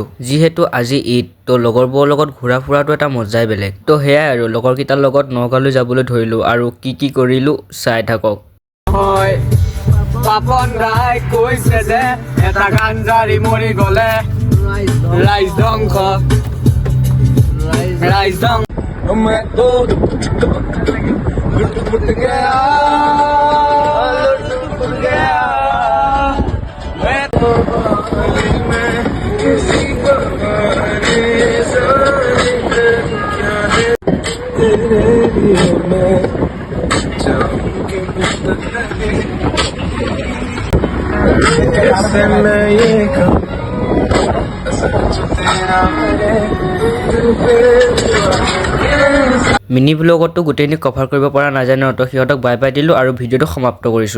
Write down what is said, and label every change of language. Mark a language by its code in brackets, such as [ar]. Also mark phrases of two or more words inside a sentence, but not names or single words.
[as] যিহেতু আজি ঈদ, তো লগৰবোৰৰ লগত ঘূৰা ফুৰাটো এটা মজাই বেলেগ। তো সেয়াই আৰু লগৰকেইটাৰ লগত নগাঁৱলৈ যাবলৈ ধৰিলো, আৰু কি কৰিলো চাই থাকক। পাপন দাই কৈছে যে এটা গাঞ্জাৰি মৰি গলে ৰাইজ ধ্বংস [hi] मैं तो लुट गया मैं तो में किसी को तेरे लिए मैं जाऊंगी ऐसे मैं ये कहूं सच तेरा मेरे दिल पे [as] মিনি ব্লগতো গোটেইখিনি কভাৰ কৰিব পৰা নাযায় ন, তো সিহঁতক [en] bye bye [as] দিলো আৰু ভিডিঅ'টো সমাপ্ত কৰিছো।